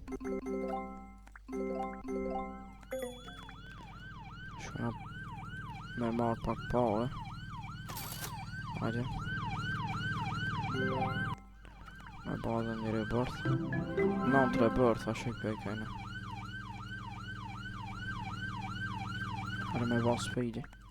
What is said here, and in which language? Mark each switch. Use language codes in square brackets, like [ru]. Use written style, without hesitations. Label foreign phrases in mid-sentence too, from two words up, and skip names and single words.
[sq] Shkona me marr pak pare. Hajde. Me ba dhe një rebirth. 9 rebirth a shqipe i kena. Hajde me ba speedin.